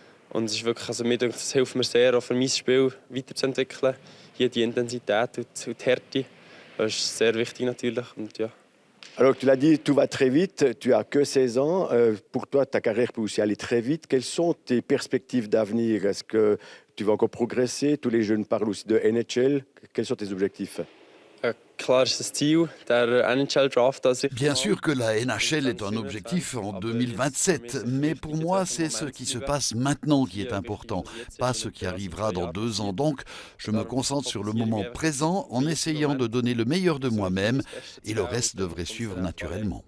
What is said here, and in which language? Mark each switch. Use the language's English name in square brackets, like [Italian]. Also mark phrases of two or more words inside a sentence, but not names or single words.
[German] Und es ist wirklich, also mir denkt, das hilft mir sehr, auch für mein Spiel weiterzuentwickeln. Hier die Intensität und die Härte, das ist sehr wichtig natürlich. Und ja. [French] Alors, tu l'as dit, tout va très vite. Tu as que 16 ans. Pour toi, ta carrière peut aussi aller très vite. Quelles sont tes perspectives d'avenir? Est-ce que tu vas encore progresser? Tous les jeunes parlent aussi de NHL. Quels sont tes objectifs? [German] Klar ist das Ziel, der NHL-Draft. [French] Bien sûr que la NHL est un objectif en 2027, mais pour moi, c'est ce qui se passe maintenant qui est important, pas ce qui arrivera dans 2 ans. Donc, je me concentre sur le moment présent en essayant de donner le meilleur de moi-même et le reste devrait suivre naturellement.